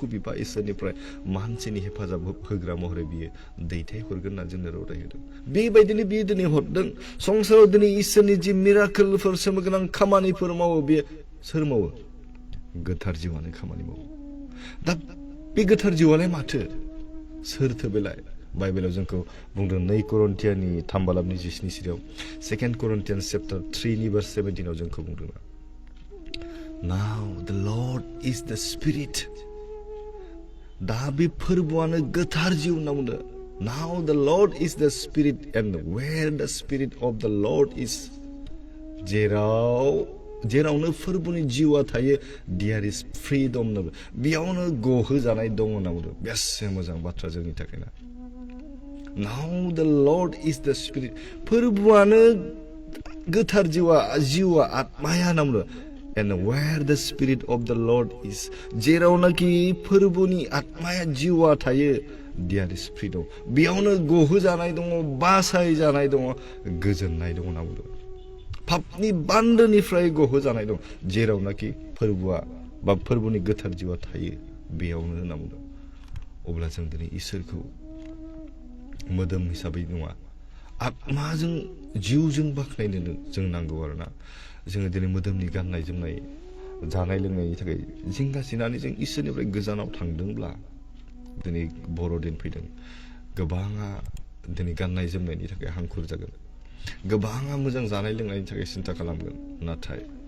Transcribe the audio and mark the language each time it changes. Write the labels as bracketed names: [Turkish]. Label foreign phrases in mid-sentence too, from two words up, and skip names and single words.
[Bodo] बिफा इसोरनिफ्राय मानसिनि हेफाजाब होग्रा महरै बियो दैथायहरगोन होनना जोंनो रादाय होदों बेबायदिनो बियो दिनै हरदों संसाराव दिनै इसोरनि जि मिराकोलफोर सोमोगोनां खामानिफोर मावो बे सोर मावो गोथार जिउआनो खामानि मावो दा बे गोथार जिउआलाय माथो सोरथो बेलाय बाइबेलाव जोंखौ बुंदों 2 करन्थियानि 3 बालाबनि 17 सिरियाव 2 [English] Corinthians chapter [Bodo] 3 नि verse 17 आव जोंखौ बुंदों [English] Now the Lord is the Spirit. [Bodo] दा बे फोरबोआनो गोथार जिउ होनना बुंदों [English] Now the Lord is the Spirit and where the Spirit of the Lord is [Bodo] जेरावनो फोरबोनि जिउआ थायो [English] there is freedom [Bodo] बेयावनो गहो जानाय दङ होनना बुंदों बेसे मोजां बाथ्रा जोंनि थाखाय ना [English] Now the Lord is the Spirit [Bodo] फोरबोआनो गोथार जिउआ आत्माया होनना बुंदों [English] And where the Spirit of the Lord is [Bodo] जेरावनाखि फोरबोनि आत्माया जिउआ थायो [English] there is freedom [Bodo] बेयावनो गहो जानाय दङ बासाय जानाय दङ गोजोननाय दङ होनना बुंदों पापनि बान्दोनिफ्राय गहो जानाय दं जेरावनाखि फोरबोआ बा फोरबोनि गोथार जिउआ थायो बेयावनो होनना बुंदों अब्ला जों दिनै इसोरखौ मोदोम हिसाबै नङा आत्माजों जिउजों बाख्नायनो जों नांगौ आरोना जोङो दिनै मोदोमनि गाननाय जोमनाय जानाय लोंनायनि थाखाय जिंगासिनानै जों इसोरनिफ्राय गोजानाव थांदोंब्ला दिनै बर'दिन फैदों गोबाङा दिनै गाननाय जोमनायनि थाखाय हांखुर जागोन गोबाङा मोजां जानाय लोंनायनि थाखाय सिन्था खालामगोन नाथाय